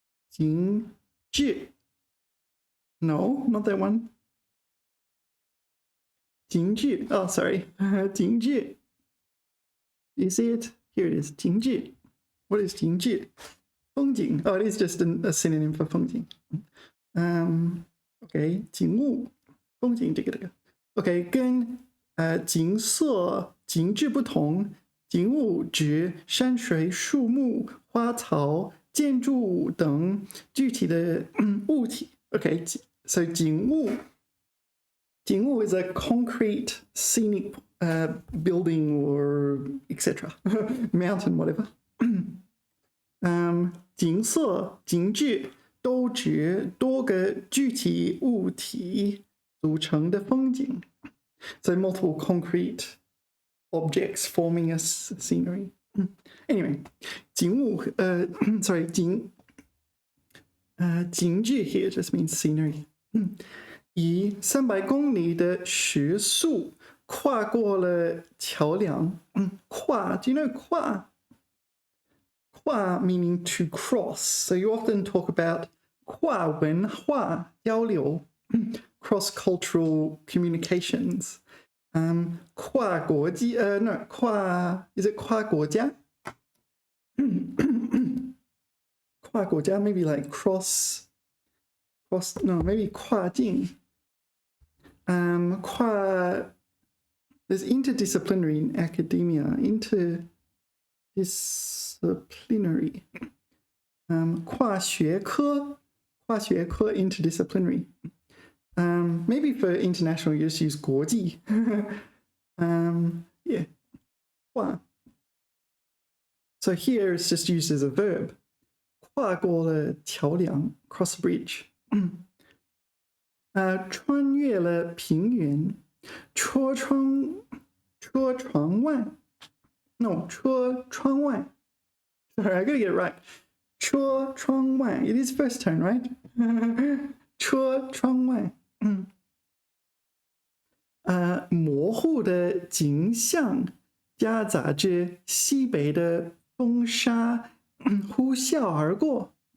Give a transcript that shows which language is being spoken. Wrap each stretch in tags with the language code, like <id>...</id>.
<en>景致.No, not that one. 景致.Oh, sorry. 景致.You see it? Here it is. 景致.What is 景致?风景. Oh, it is just a synonym for 风景.</en> <zh>Okay. 景物.风景这个. Okay, 跟景色、景致不同。景物指山水、树木、花草、建筑物等具体的物体。</zh> <en>Okay, so 景物 is a concrete scenic building or etc. mountain, whatever.</en> <zh>景色、景致都指多个具体物体组成的风景。</zh> <en>So multiple concrete objects forming a scenery. Anyway, 景物, sorry, 景致 here just means scenery.</en> <zh>以300公里的时速跨过了桥梁。</zh> <en>跨 do you know 跨? 跨 meaning to cross. So you often talk about 跨文化交流, cross-cultural communications. 跨国际 no 跨 is it 跨国家? 跨国家 maybe like cross no maybe 跨境. 跨 there's interdisciplinary in academia. Interdisciplinary. 跨学科 interdisciplinary. Maybe for international you just use 国际.Yeah. 跨. So here it's just used as a verb.</en> <zh>跨过了桥梁</zh> <en>cross bridge.</en> <zh>穿越了平原 车窗外 no 车窗外</zh> <en>sorry I gotta get it right</en> <zh>车窗外</zh> <en>it is first tone right</en> <zh>车窗外模糊的景象夹杂着西北的风沙呼啸而过</zh>